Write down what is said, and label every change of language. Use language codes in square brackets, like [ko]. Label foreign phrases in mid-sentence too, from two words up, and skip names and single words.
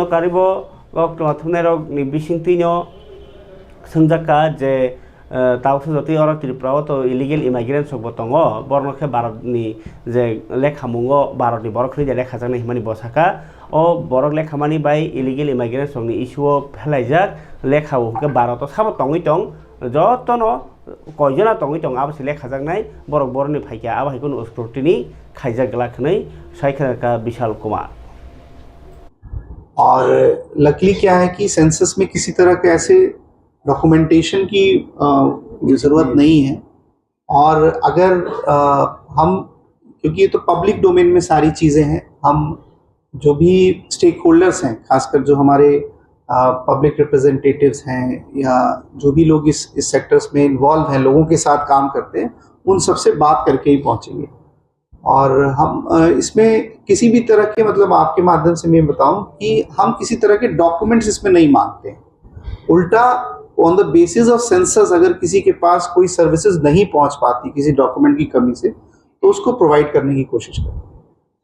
[trp] karibo okto thunero ni bisingtino songjaka je tausu joti ora tripurao to [en] illegal immigrants [trp] bo tongo bornokhe bharatni je lekhamungo bharatni borokni je lekhajak nai himani bosaka o borok lekhamani bai [en] illegal immigrants [trp] ni issue phelaijak lekhawo ke bharato sabo tongoi tong jotono koijona tongoi tong abo lekhajak nai borok borni phaikya abo haikun scrutiny khaijak galakhनै saikhanaka Vishal Kumar। [hi] और लकीली क्या है कि सेंसस में किसी तरह के ऐसे डॉक्यूमेंटेशन की ज़रूरत नहीं है और अगर हम क्योंकि ये तो [en] public domain [hi] में सारी चीज़ें हैं हम जो भी [en] stake holders [hi] हैं खासकर जो हमारे [en] public representatives [hi] हैं या जो भी लोग इस सेक्टर्स में इन्वॉल्व हैं लोगों के साथ काम करते हैं उन सबसे बात करके ही पहुँचेंगे और हम इसमें किसी भी तरह के मतलब आपके माध्यम से मैं बताऊं कि हम किसी तरह के डॉक्यूमेंट्स इसमें नहीं मांगते हैं उल्टा [en] on the basis of census [hi] अगर किसी के पास कोई सर्विसेज नहीं पहुंच पाती किसी डॉक्यूमेंट की कमी से तो उसको प्रोवाइड करने की कोशिश करते हैं।